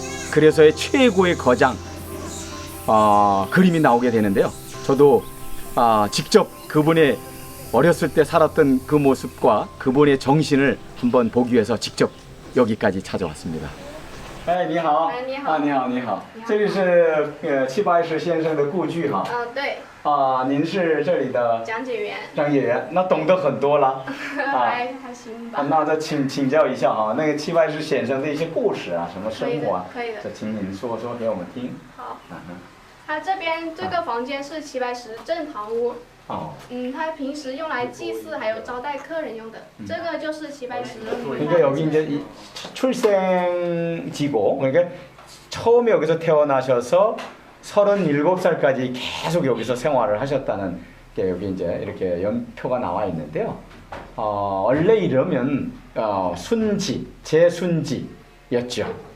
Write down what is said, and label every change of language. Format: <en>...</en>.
<ko>그래서의 최고의 거장 그림이 나오게 되는데요. 저도 직접 그분의 어렸을 때 살았던 그 모습과 그분의 정신을 한번 보기 위해서 직접 여기까지 찾아왔습니다.</ko> <zh>你好。你好。你好，你好。这里是戚白石先生的故居哈。对。您是这里的讲解员。讲解员，那懂得很多了。还行吧。那再请教一下哈，那个戚白石先生的一些故事啊，什么生活啊，可以的。这请您说说给我们听。好。他这边这个房间是齐白石正堂屋。他平时用来祭祀还有招待客人用的。这个就是齐白石。</zh> <ko>그러니까 여기 이제 출생지고 그러니까 처음에 여기서 태어나셔서 37살까지 계속 여기서 생활을 하셨다는 게 여기 이제 이렇게 연표가 나와 있는데요. 원래 이러면 순지, 제순지였죠.</ko>